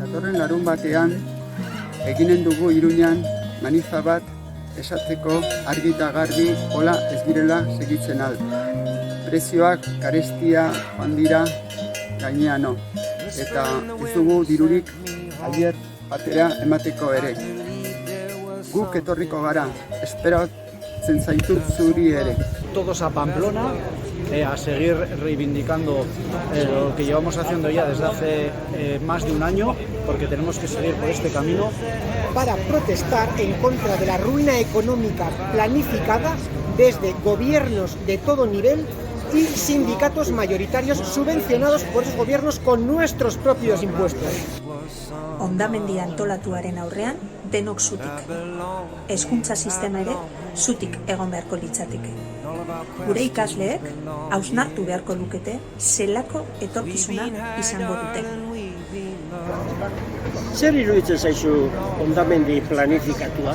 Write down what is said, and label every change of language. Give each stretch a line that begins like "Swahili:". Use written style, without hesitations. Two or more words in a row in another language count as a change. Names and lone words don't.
Basque: datorren larun batean eginen dugu Iruñan manifa bat esateko argi eta garbi hola ez girela segitzen al. Prezioak karestia joan dira gaineano eta ez dugu dirurik aier batera emateko ere. Guk etorriko gara, esperatzen zaitut zuri ere.
Spanish: Todos a Pamplona a seguir reivindicando lo que llevamos haciendo ya desde hace más de un año, porque tenemos que seguir por este camino. Para protestar en contra de la ruina económica planificada desde gobiernos de todo nivel y sindicatos mayoritarios subvencionados por esos gobiernos con nuestros propios impuestos.
Basque: Hondamendi antolatuaren aurrean denok zutik. Hezkuntza sistema ere zutik egon beharko litzateke. Gure ikasleek hausnartu beharko lukete zelako etorkizuna izango dute. Zer iruditzen zaizu hondamendi planifikatua?